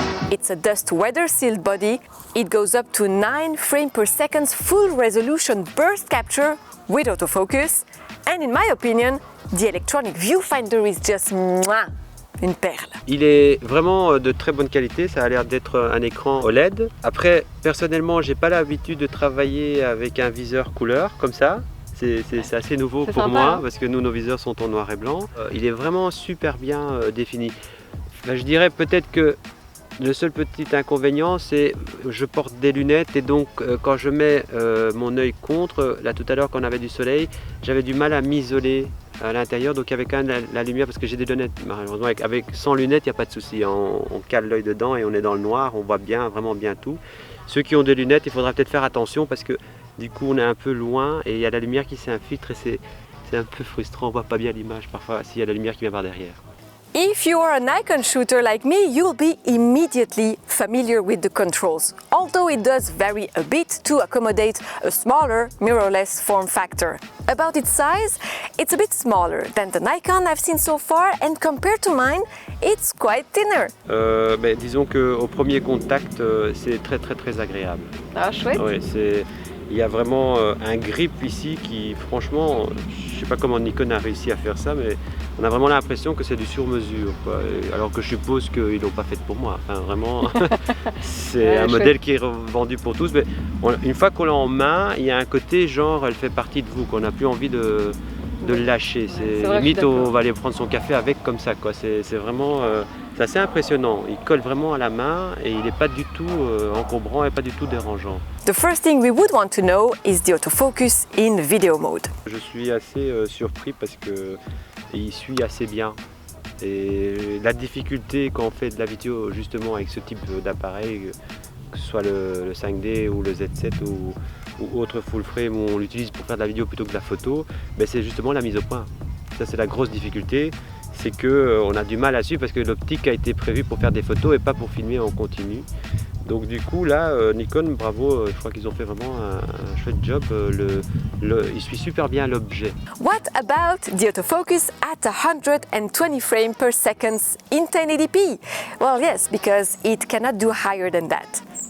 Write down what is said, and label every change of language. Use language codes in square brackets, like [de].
[en] It's a dust weather sealed body. It goes up to 9 frames per second full resolution burst capture with autofocus. And in my opinion, the electronic viewfinder is just mwah, [fr] une perle. Il est vraiment de très bonne qualité, ça a l'air d'être un écran OLED. Après, personnellement, j'ai pas l'habitude de travailler avec un viseur couleur comme ça. C'est assez nouveau pour sympa, moi, hein, parce que nous, nos viseurs sont en noir et blanc. Il est vraiment super bien défini. Ben, je dirais peut-être que le seul petit inconvénient, c'est que je porte des lunettes, et donc quand je mets mon œil contre, là tout à l'heure quand on avait du soleil, j'avais du mal à m'isoler à l'intérieur, donc avec quand même la lumière, parce que j'ai des lunettes, malheureusement sans lunettes il n'y a pas de souci, on cale l'œil dedans et on est dans le noir, on voit bien, vraiment bien tout. Ceux qui ont des lunettes, il faudra peut-être faire attention, parce que du coup on est un peu loin et il y a la lumière qui s'infiltre, et c'est un peu frustrant, on voit pas bien l'image parfois s'il y a la lumière qui vient par derrière. [en] If you are a Nikon shooter like me, you'll be immediately familiar with the controls, although it does vary a bit to accommodate a smaller, mirrorless form factor. About its size, it's a bit smaller than the Nikon I've seen so far, and compared to mine, it's quite thinner. [fr] Disons qu'au premier contact, c'est très agréable. Ah, chouette. Ouais, il y a vraiment un grip ici qui, franchement, je ne sais pas comment Nikon a réussi à faire ça, mais on a vraiment l'impression que c'est du sur-mesure, quoi. Alors que je suppose qu'ils ne l'ont pas fait pour moi. Enfin, vraiment, c'est un modèle qui est vendu pour tous. Mais une fois qu'on l'a en main, il y a un côté genre, elle fait partie de vous, qu'on n'a plus envie de le lâcher. C'est vrai, limite, on va aller prendre son café avec comme ça, quoi. C'est vraiment, c'est assez impressionnant. Il colle vraiment à la main et il n'est pas du tout encombrant et pas du tout dérangeant. [en] The first thing we would want to know is the autofocus in video mode. [fr] Je suis assez surpris parce qu'il suit assez bien. Et la difficulté quand on fait de la vidéo justement avec ce type d'appareil, que ce soit le 5D ou le Z7 ou autre full frame où on l'utilise pour faire de la vidéo plutôt que de la photo, c'est justement la mise au point. Ça c'est la grosse difficulté, c'est qu'on a du mal à suivre parce que l'optique a été prévue pour faire des photos et pas pour filmer en continu. Donc du coup là, Nikon, bravo, je crois qu'ils ont fait vraiment un chouette job, il suit super bien l'objet. [en] What about the autofocus at 120 frames per second in 1080p? Well, yes, because it cannot do higher than that.